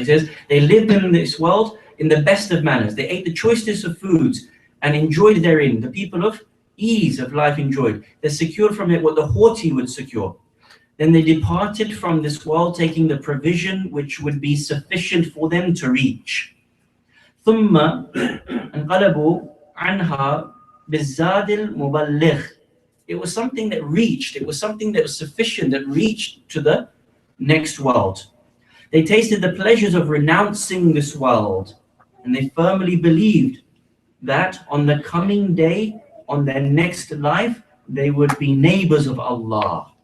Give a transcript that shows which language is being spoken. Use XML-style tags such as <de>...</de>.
<en>So he says, they lived in this world in the best of manners. They ate the choicest of foods and enjoyed therein. The people of ease of life enjoyed. They secured from it what the haughty would secure. Then they departed from this world, taking the provision which would be sufficient for them to reach.</en> <ar>ثم انقلبوا عنها بالزاد المبلغ.</ar> <en>It was something that reached. It was something that was sufficient, that reached to the next world. They tasted the pleasures of renouncing this world, and they firmly believed that on the coming day, on their next life, they would be neighbors of Allah.</en>